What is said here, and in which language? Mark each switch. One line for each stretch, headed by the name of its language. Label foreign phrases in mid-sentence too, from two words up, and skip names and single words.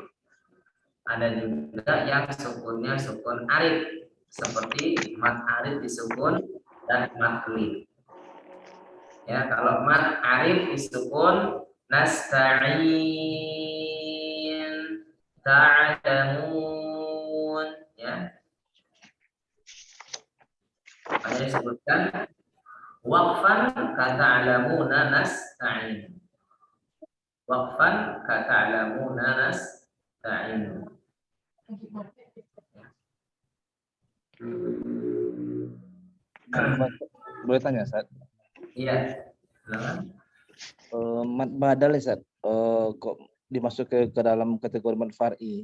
Indonesian: Ada juga yang sukunnya
Arabic: سكون عارض,
Indonesian: seperti
Arabic: مد عارض
Indonesian: disukun dan mad kelip. Ya, kalau
Arabic: مد عارض
Indonesian: disukun
Arabic: نستعين، تعلمون,
Indonesian: ya. Ada disebutkan
Arabic: وقفا كتعلمون نستعين. وقفا كتعلمون نستعين.
Indonesian: Boleh tanya, Ustaz? Iya. Silakan.
Arabic: مد بدل
Indonesian: ya, Ustaz. Kok dimasuk ke dalam kategori
Arabic: مد فرعي?